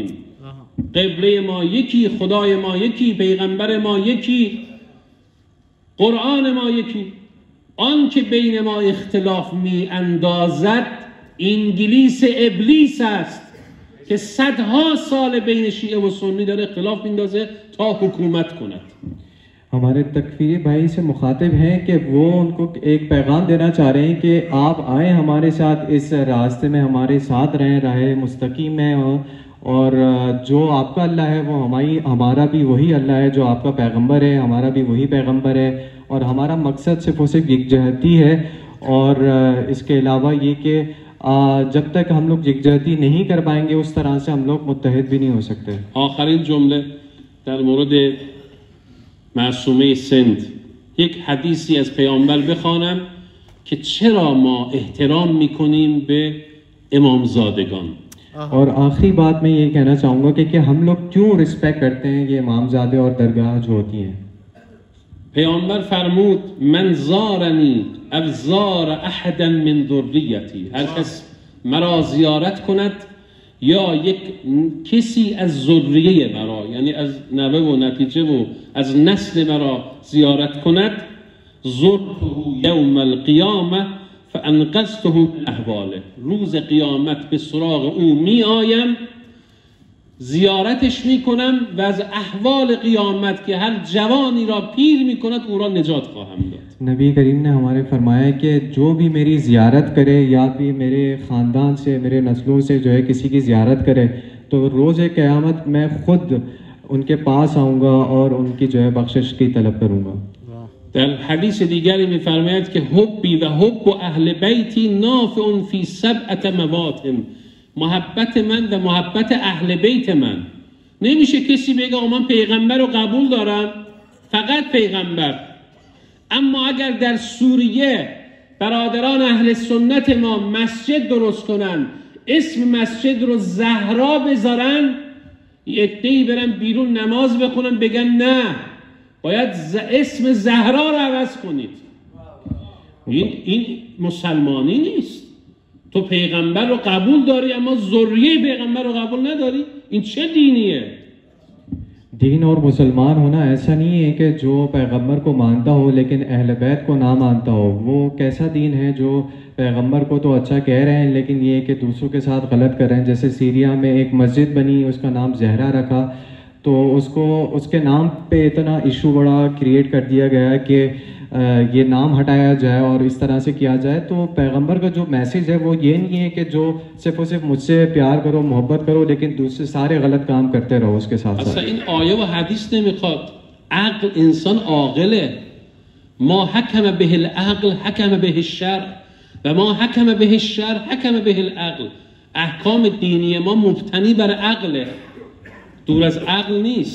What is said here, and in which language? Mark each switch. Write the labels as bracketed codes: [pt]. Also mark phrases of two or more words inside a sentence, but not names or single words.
[fa] قبله ما یکی، خدای ما یکی، پیغمبر ما یکی، قرآن ما یکی. آن که بین ما اختلاف می اندازد انگلیس ابلیس است که صدها سال بین شیعه و سنی داره اختلاف میندازه تا حکومت کند. [ur] ہمارے تکفیری بھائی سے مخاطب ہیں کہ وہ ان کو ایک پیغام دینا چاہ رہے ہیں کہ آپ آئیں ہمارے ساتھ اس راستے میں، ہمارے ساتھ رہیں، راہ مستقیم میں، اور جو آپ کا اللہ ہے وہ ہمارا بھی وہی اللہ ہے، جو آپ کا پیغمبر ہے ہمارا بھی وہی پیغمبر ہے، اور ہمارا مقصد صرف اور صرف یکجہتی ہے. اور اس کے علاوہ یہ کہ جب تک ہم لوگ یکجہتی نہیں کر پائیں گے اس طرح سے ہم لوگ متحد بھی نہیں ہو سکتے. [fa] آخرین جمله در مورد معصومه سند، یک حدیثی از پیامبر بخوانم که چرا ما احترام میکنیم به امامزادگان. [ur] اور آخری بات میں یہ کہنا چاہوں گا کہ ہم لوگ کیوں ریسپیکٹ کرتے ہیں یہ امامزادے اور درگاہ جو ہوتی ہیں. [fa] پیامبر فرمود [ar] من زارنی او زار احدا من ذریتی، [fa] هر کس مرا زیارت کند یا یک کسی از ذریه مرا، یعنی از نوه و نتیجه و از نسل مرا زیارت کند، [ar] زرته یوم القیامه فانقذته من احواله، [fa] روز قیامت به سراغ او می آیم، زیارتش می کنم و از احوال قیامت که هر جوانی را پیر می کند او را نجات خواهم داد. [ur] نبی کریم نے ہمارے فرمایا کہ جو بھی میری زیارت کرے یا بھی میرے خاندان سے، میرے نسلوں سے جو ہے کسی کی زیارت کرے، تو روز قیامت میں خود ان کے پاس آؤں گا اور ان کی جو ہے بخشش کی طلب کروں گا. [fa] در حدیث دیگری می‌فرماید که [ar] حبی و حب اهل بیتی نافع فی سبعة مواطن، [fa] محبت من و محبت اهل بیت من. نمیشه کسی بگه من پیغمبر رو قبول دارم، فقط پیغمبر، اما اگر در سوریه برادران اهل سنت ما مسجد درست کنن، اسم مسجد رو زهرا بذارن، یکده‌ای برن بیرون نماز بخونن بگن نه باید اسم زهرا رو عوض کنید. این مسلمانی نیست. تو پیغمبر رو قبول داری اما ذریه پیغمبر رو قبول نداری، این چه دینیه؟ [ur] دین اور مسلمان ہونا ایسا نہیں ہے کہ جو پیغمبر کو مانتا ہو لیکن اہل بیت کو نہ مانتا ہو. وہ کیسا دین ہے جو پیغمبر کو تو اچھا کہہ رہے ہیں لیکن یہ کہ دوسروں کے ساتھ غلط کر رہے ہیں. جیسے سیریا میں ایک مسجد بنی، اس کا نام زہرا رکھا، تو اس کے نام پہ اتنا ایشو بڑا کریئیٹ کر دیا گیا کہ یہ نام ہٹایا جائے اور اس طرح سے کیا جائے. تو پیغمبر کا جو میسج ہے وہ یہ نہیں ہے کہ جو صرف اور صرف مجھ سے پیار کرو، محبت کرو، لیکن دوسرے سارے غلط کام کرتے رہو اس کے ساتھ ساتھ. [fa] این آیه و حدیث نمیخواد. عقل انسان عاقله. [ar] ما حکم به العقل حکم به الشرع و ما حکم به الشرع حکم به العقل. [fa] احکام دینی ما مبتنی بر عقله، دور از عقل نیست.